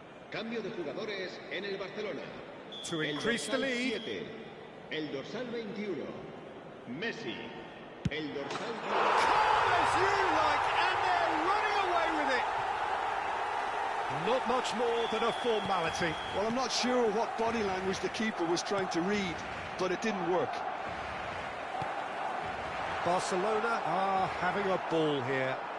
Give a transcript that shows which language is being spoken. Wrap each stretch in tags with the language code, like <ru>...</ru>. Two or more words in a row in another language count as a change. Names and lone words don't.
<es>Cambio de jugadores en el Barcelona.</es> <en>To increase the lead.</en> <es>7, el dorsal 21, Messi. El dorsal...</es> <en>Calm as you like, and they're running away with it. Not much more than a formality. Well, I'm not sure what body language the keeper was trying to read, but it didn't work. Barcelona are having a ball here.</en>